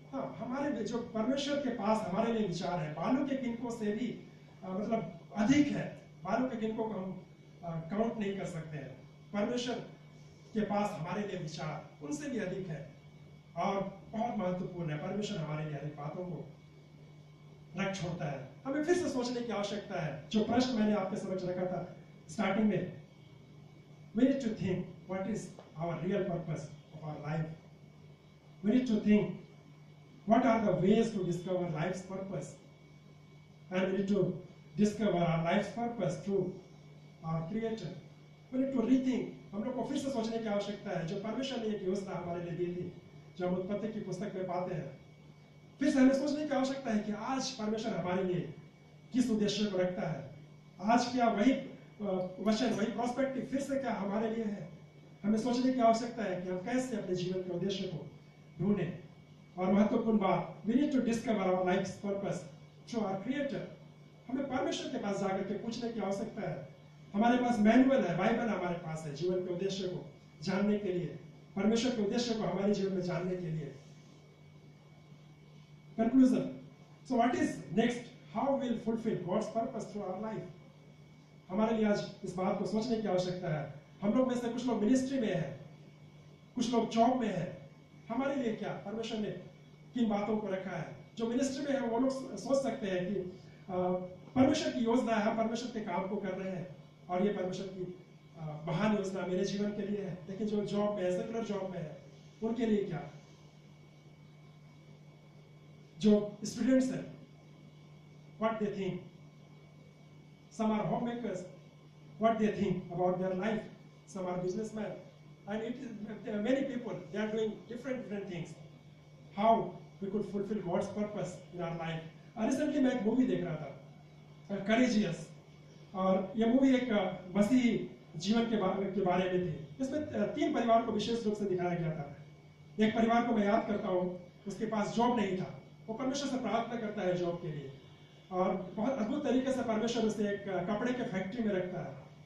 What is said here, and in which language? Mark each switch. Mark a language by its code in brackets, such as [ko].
[hi] हाँ, हमारे जो परमेश्वर के पास हमारे लिए विचार है, बालू के किनकों से भी मतलब अधिक है। बालू के किनकों को हम काउंट नहीं कर सकते हैं। परमेश्वर के पास हमारे लिए विचार उनसे भी अधिक है और बहुत महत्वपूर्ण है। परमेश्वर हमारे लिए अधिक बातों को रख छोड़ता है। हमें फिर से सोचने की आवश्यकता है। जो प्रश्न मैंने आपके समझ रखा था स्टार्टिंग में, [en] we need to think what is our real purpose of our life. We need to think what are the ways to discover life's purpose, and we need to discover our life's purpose through our Creator. We need to rethink. [hi] हम लोग को फिर से सोचने की आवश्यकता है। जो परमेश्वर ने एक योजना हमारे लिए दी थी, जो हम उत्पत्ति की पुस्तक में पाते हैं, फिर से हमें सोचने की आवश्यकता है कि आज परमेश्वर हमारे लिए किस उद्देश्य को रखता है। आज क्या वही वचन, वही प्रोस्पेक्टिव फिर से क्या हमारे लिए है। हमें सोचने की आवश्यकता है कि हम कैसे अपने जीवन के उद्देश्य को ढूंढें। और महत्वपूर्ण बात, [en] We need to discover our life's purpose through our creator. [hi] हमें परमेश्वर के पास जाकर के पूछने की आवश्यकता है। हमारे पास मैनुअल है, बाइबल हमारे पास है जीवन के उद्देश्य को जानने के लिए, परमेश्वर के उद्देश्य को हमारे जीवन में जानने के लिए। [en] Conclusion. So what is next? How will fulfill God's purpose through our life? [hi] हमारे लिए आज इस बात को सोचने की आवश्यकता है। हम लोग में से कुछ लोग मिनिस्ट्री में हैं, कुछ लोग जॉब में हैं। हमारे लिए क्या परमेश्वर ने किन बातों को रखा है? जो मिनिस्ट्री में है वो लोग सोच सकते हैं कि परमेश्वर की योजना है, हम परमेश्वर के काम को कर रहे हैं और ये परमेश्वर की महान योजना मेरे जीवन के लिए है। लेकिन जो जॉब में है, सेकुलर जॉब में है, उनके लिए क्या? जो स्टूडेंट्स हैं, [en] what they think. Some are homemakers, what they think about their life. Some are businessmen, and there are many people. They are doing different things. How we could fulfill God's purpose in our life. [hi] Recently मैं एक movie देख रहा था, Courageous, और ये movie एक मसीही जीवन के बारे में थी। इसमें 3 परिवार को विशेष रूप से दिखाया गया था। एक परिवार को मैं याद करता हूँ, उसके पास जॉब नहीं था, वो परमेश्वर से प्रार्थना करता है जॉब के लिए, और बहुत अद्भुत तरीके से परमेश्वर उसे एक कपड़े के फैक्ट्री में रखता है।